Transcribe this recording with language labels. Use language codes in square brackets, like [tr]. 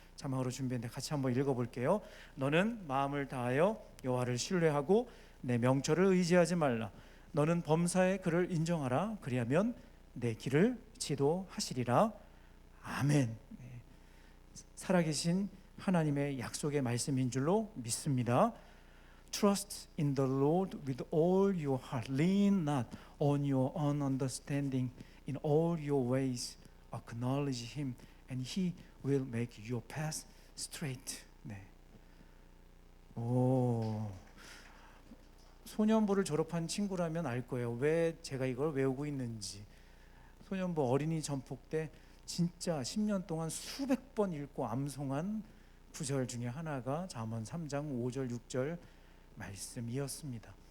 [ko] 자막으로 준비했는데 같이 한번 읽어볼게요. 너는 마음을 다하여 여호와를 신뢰하고 내 명철을 의지하지 말라. 너는 범사에 그를 인정하라. 그리하면 내 길을 지도하시리라. 아멘. 살아계신 하나님의 약속의 말씀인 줄로 믿습니다. [en] Trust in the Lord with all your heart. Lean not on your own understanding. In all your ways acknowledge Him, and He will make your path straight. [ko] 네. 오. 소년부를 졸업한 친구라면 알 거예요. 왜 제가 이걸 외우고 있는지. 소년부 어린이 전폭 때 진짜 10년 동안 수백 번 읽고 암송한 구절 중에 하나가 잠언 3장 5절 6절 말씀이었습니다.